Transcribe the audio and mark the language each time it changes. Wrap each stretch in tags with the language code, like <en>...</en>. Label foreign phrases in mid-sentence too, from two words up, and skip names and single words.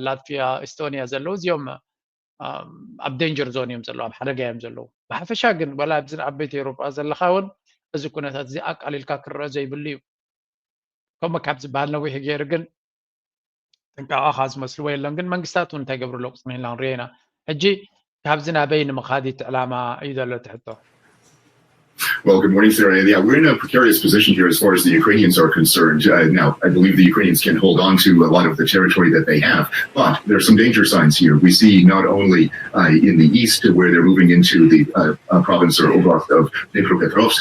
<ti>ላትቪያ ኤስቶኒያ ዘለዉ እዚኦም ኣብ</ti> <en>danger zone</en> <ti>እዮም ዘለዉ ኣብ ሓደጋ እዮም ዘለዉ ብሓፈሻ ግን ዋላ ኣብዚ ዓበይቲ ኤውሮጳ ዘለኻ እውን እዚ ኩነታት እዚ ኣቃሊልካ ክረአ ዘይብሉ እዩ ከምኡ ካብ ዝበሃል ነዊሕ ገይሩ ግን ጥንቃቐኻ ዝመስልዎ የለን ግን መንግስታት እውን እንታይ ገብሩ ኣሎ ቅፅሚ ኢልና ንሪኦ ኢና ሕጂ كابزنا بين مخاديت علامة أيضا لا تحطه.</ti> <en>Well, good morning, Sarah. Yeah, we're in a precarious position here as far as the Ukrainians are concerned. Now, I believe the Ukrainians can hold on to a lot of the territory that they have, but there are some danger signs here. We see not only in the east, where they're moving into the province or oblast of Dnipropetrovsk.</en>